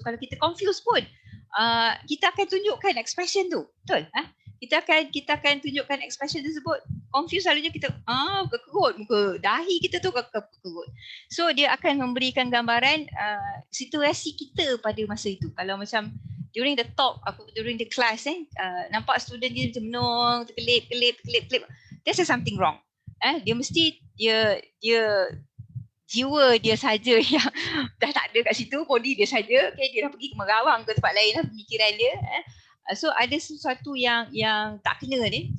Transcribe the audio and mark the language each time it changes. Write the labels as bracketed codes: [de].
[ms] So kalau kita confused pun kita akan tunjukkan expression tu, betul? Kita akan tunjukkan expression tersebut. Confused selalunya kita kekerut muka, dahi kita tu kekerut. So dia akan memberikan gambaran situasi kita pada masa itu. Kalau macam [en] during the talk, during the class, [ms] nampak student dia macam menung, terkelip, [en] there's something wrong. [ms] Dia mesti dia jiwa dia saja yang dah tak ada kat situ, body dia saja, okay, dia dah pergi ke Merawang ke tempat lain lah pemikiran dia. So ada sesuatu yang tak kena ni.